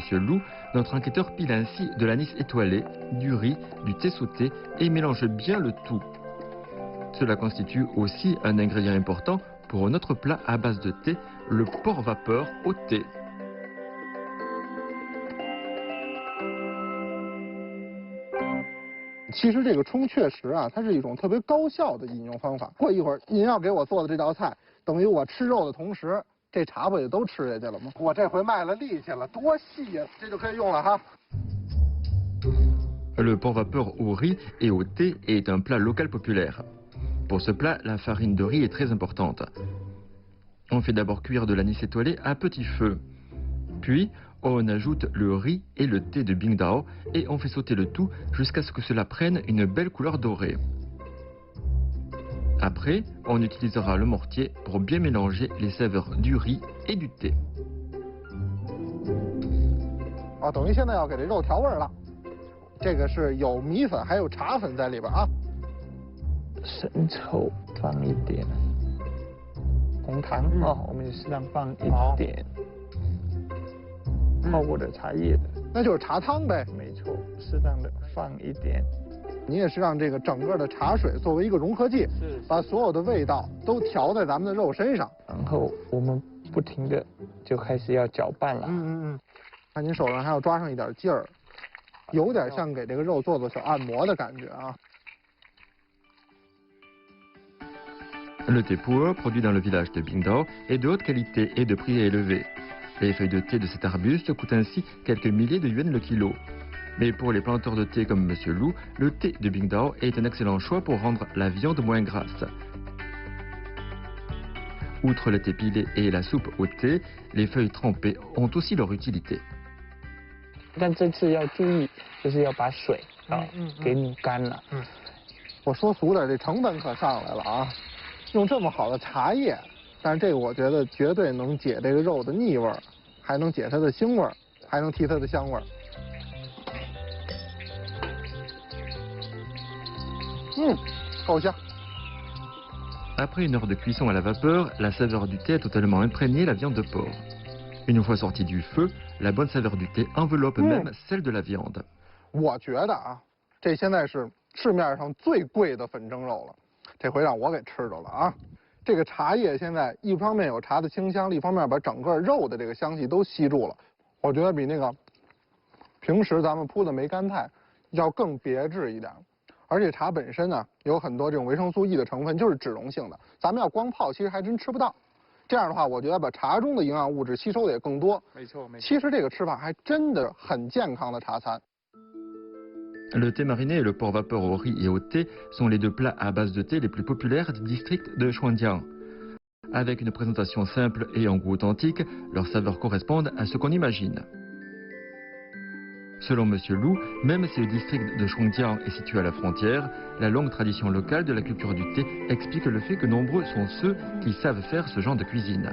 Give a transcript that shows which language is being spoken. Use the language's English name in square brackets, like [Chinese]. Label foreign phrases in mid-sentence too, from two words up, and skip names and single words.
[French] Lou, notre enquêteur pile ainsi de l'anis étoilé, du riz, du thé sauté et mélange bien le tout. Cela constitue aussi un ingrédient important pour notre plat à base de thé, le porc vapeur au thé. [Chinese] 其实这个冲确实啊，它是一种特别高效的饮用方法。过一会儿您要给我做的这道菜，等于我吃肉的同时，这茶不也都吃下去了吗？我这回卖了力气了，多细呀，这就可以用了哈。 [French] Le porc vapeur au riz et au thé est un plat local populaire. Pour ce plat, la farine de riz est très importante. On fait d'abord cuire de l'anis étoilé à petit feu. Puis, on ajoute le riz et le thé de Bingdao et on fait sauter le tout jusqu'à ce que cela prenne une belle couleur dorée. Après, on utilisera le mortier pour bien mélanger les saveurs du riz et du thé. [Chinese] 哦，等于现在要给这肉调味了。这个是有米粉还有茶粉在里边啊。生抽放一点，红糖哦，我们也适当放一点。泡过的茶叶的，那就是茶汤呗。没错，适当的放一点。你也是让这个整个的茶水作为一个融合剂，把所有的味道都调在咱们的肉身上。然后我们不停的就开始要搅拌了。看您手上还要抓上一点劲儿，有点像给这个肉做小按摩的感觉啊。 [French] Le thé pu'er, produit dans le village de Bingdao, est de haute qualité et de prix élevé. Les feuilles de thé de cet arbuste coûtent ainsi quelques milliers de yuans le kilo. Mais pour les planteurs de thé comme M. Lou, le thé de Bingdao est un excellent choix pour rendre la viande moins grasse. Outre le thé pilé et la soupe au thé, les feuilles trempées ont aussi leur utilité. [Chinese] 但这次要注意，就是要把水给拧干了。我说俗点，这成本可上来了啊！用这么好的茶叶，但是这个我觉得绝对能解这个肉的腻味儿，还能解它的腥味儿，还能提它的香味儿。够香。 [French] Après une heure de cuisson à la vapeur, la saveur du thé a totalement imprégné la viande de porc. Une fois sortie du feu, la bonne saveur du thé enveloppe même celle de la viande. [Chinese] 我觉得啊，这现在是市面上最贵的粉蒸肉了，这回让我给吃着了啊！这个茶叶现在一方面有茶的清香，另一方面把整个肉的这个香气都吸住了，我觉得比那个平时咱们铺的梅干菜要更别致一点。而且茶本身呢，有很多这种维生素 E 的成分，就是脂溶性的，咱们要光泡其实还真吃不到。这样的话，我觉得把茶中的营养物质吸收的也更多。没错，没错。其实这个吃法还真的很健康的茶餐。 [French] Le thé mariné et le porc vapeur au riz et au thé sont les deux plats à base de thé les plus populaires du district de Shuangjiang. Avec une présentation simple et un goût authentique, leurs saveurs correspondent à ce qu'on imagine. Selon M. Lou, même si le district de Shuangjiang est situé à la frontière, la longue tradition locale de la culture du thé explique le fait que nombreux sont ceux qui savent faire ce genre de cuisine.